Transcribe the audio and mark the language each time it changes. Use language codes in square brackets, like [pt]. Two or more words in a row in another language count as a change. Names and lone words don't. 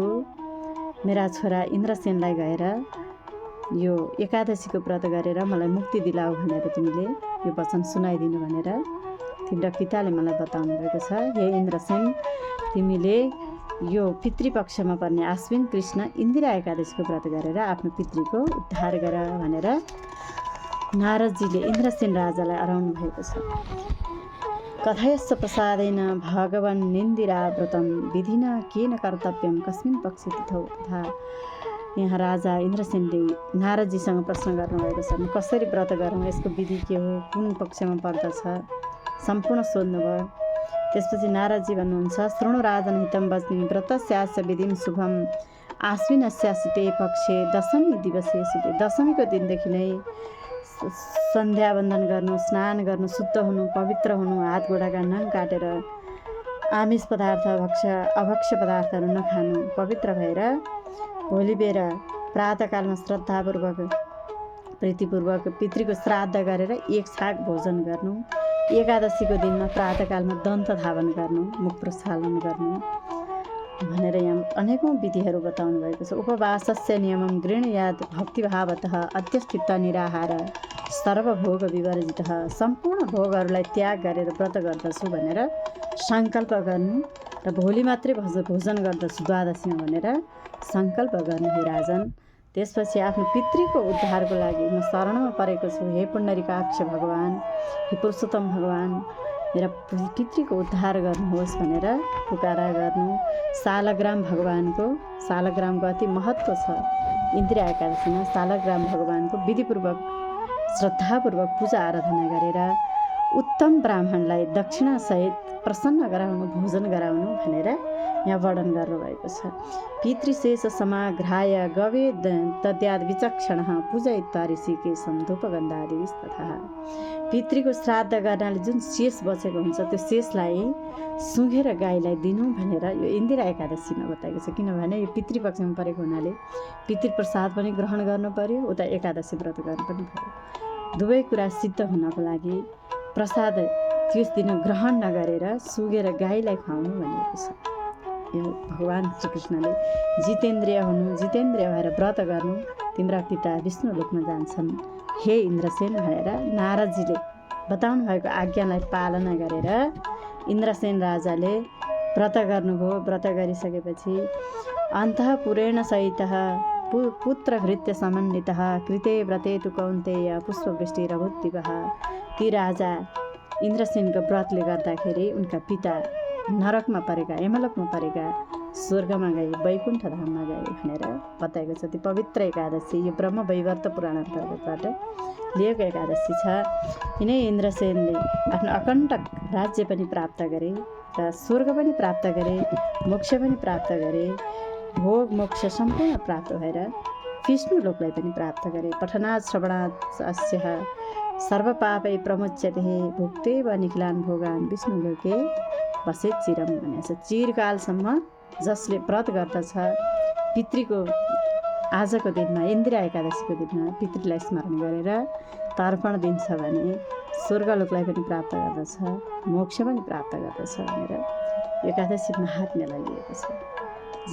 [ne] मेरा छोरा इन्द्रसेनलाई गएर यो एकादशीको व्रत गरेर मलाई मुक्ति दिलाऊ भनेर तिमीले यो वचन सुनाइदिनु भनेर तिम्रा पिताले मलाई बताउनु भएको छ। हे इन्द्रसेन, तिमीले यो पितृपक्षमा पर्ने आश्विन कृष्ण इन्दिरा एकादशीको व्रत गरेर आफ्नो पितृको उद्धार गर भनेर नारदजीले इन्द्रसेन राजालाई अराउनु भएको छ। [sa] कथयस्व प्रसादेन भगवन् इन्दिरा व्रतं विधिना केन कर्तव्यं कस्मिन् पक्षे तिथौ तथा। [ne] यहाँ राजा इन्द्रसेनले नारदजीसँग प्रश्न गर्नुभएको छ, म कसरी व्रत गरौँ, यसको विधि के हो, कुन पक्षमा पर्दछ, सम्पूर्ण सोध्नुभयो। त्यसपछि नारदजी भन्नुहुन्छ, [sa] शृणु राजन हितं वच्मि व्रतस्यास्य विधिं शुभम आश्विनस्यास्य ते पक्षे दशमी दिवसे शुभे। [ne] दशमीको दिनदेखि नै सन्ध्या वन्दन गर्नु, स्नान गर्नु, शुद्ध हुनु, पवित्र हुनु, हात गोडाका नङ काटेर आमिष पदार्थ अभक्ष्य पदार्थहरू नखानु, पवित्र भएर भोलि बेर प्रातःकालमा श्रद्धापूर्वक प्रीतिपूर्वक पितृको श्राद्ध गरेर एक छाक भोजन गर्नु, एकादशीको दिनमा प्रातःकालमा दन्त धावन गर्नु, मुख प्रक्षालन गर्नु भनेर यहाँ अनेकौँ विधिहरू बताउनु भएको छ। [sa] उपवासस्य नियमम गृह्णायात् भक्तिभावतः अत्यस्थित निराहार सर्वभोग विवर्जितः, [ne] सम्पूर्ण भोगहरूलाई त्याग गरेर व्रत गर्दछु भनेर सङ्कल्प गर्नु र भोलि मात्रै भोजन गर्दछु द्वादशीमा भनेर सङ्कल्प गर्नु हे राजन। त्यसपछि आफ्नो पितृको उद्धारको लागि म शरणमा परेको छु, हे पुण्डरीकाक्ष भगवान, हे पुरुषोत्तम भगवान, मेरा पितृको उद्धार गर्नुहोस् भनेर पुकारा गर्नु। शालग्राम भगवानको, शालग्रामको अति महत्त्व छ। इन्द्र एकादशीमा शालग्राम भगवानको विधिपूर्वक श्रद्धापूर्वक पूजा आराधना गरेर उत्तम ब्राह्मणलाई दक्षिणासहित प्रसन्न गराउनु, भोजन गराउनु भनेर यहाँ वर्णन गर्नुभएको छ। [sa] पितृशेष समाग्राय गवे तद्याद विचक्षण पूजयित्वा ऋषिकेशम धूपगन्धादिस्तथा। [ne] पितृको श्राद्ध गर्नाले जुन शेष बचेको हुन्छ त्यो शेषलाई सुँघेर गाईलाई दिनु भनेर यो इन्दिरा एकादशीमा बताएको छ। किनभने यो पितृपक्षमा परेको हुनाले पितृप्रसाद पनि ग्रहण गर्नु पर्यो, उता एकादशी व्रत गर्नु पनि पर्यो। दुवै कुरा सिद्ध हुनको लागि प्रसाद त्यस दिन ग्रहण नगरेर सुँघेर गाईलाई खुवाउनु भनिएको छ। यो भगवान श्रीकृष्णले जितेन्द्रिय हुनु, जितेन्द्रिय भएर व्रत गर्नु, तिम्रा पिता विष्णु लोकमा जान्छन् हे इन्द्रसेन भनेर नारदजीले बताउनु भएको आज्ञालाई पालना गरेर इन्द्रसेन राजाले व्रत गर्नुभयो। व्रत गरिसकेपछि [sa] अन्तःपुरेण सहितः पुत्रभृत्य समन्वितः कृते व्रते तु कौन्तेय पुष्पवृष्टिरभूद्दिवः। [ne] ती राजा इन्द्रसेनको व्रतले गर्दाखेरि उनका पिता नरकमा परेका, यमलोकमा परेका स्वर्गमा गए, वैकुण्ठ धाममा गए भनेर बताएको छ। त्यो पवित्र एकादशी यो ब्रह्म वैवर्त पुराण अन्तर्गतबाट लिएको एकादशी छ। यिनै इन्द्रसेनले आफ्नो अकण्टक राज्य पनि प्राप्त गरे र स्वर्ग पनि प्राप्त गरे, मोक्ष पनि प्राप्त गरे, भोग मोक्ष सम्पूर्ण प्राप्त भएर विष्णु लोकलाई पनि प्राप्त गरे। [sa] पठनात् श्रवणात् अस्य सर्वपापै प्रमुच्यते भुक्तेव निखिलान् भोगान् विष्णुलोके बसे चिरम [ne] भनेको छ। चिरकालसम्म जसले व्रत गर्दछ पितृको आजको दिनमा, इन्दिरा एकादशीको दिनमा पितृलाई स्मरण गरेर तर्पण दिन्छ भने स्वर्गलोकलाई पनि प्राप्त गर्दछ, मोक्ष पनि प्राप्त गर्दछ भनेर एकादशी महात्म्यलाई लिएको छ।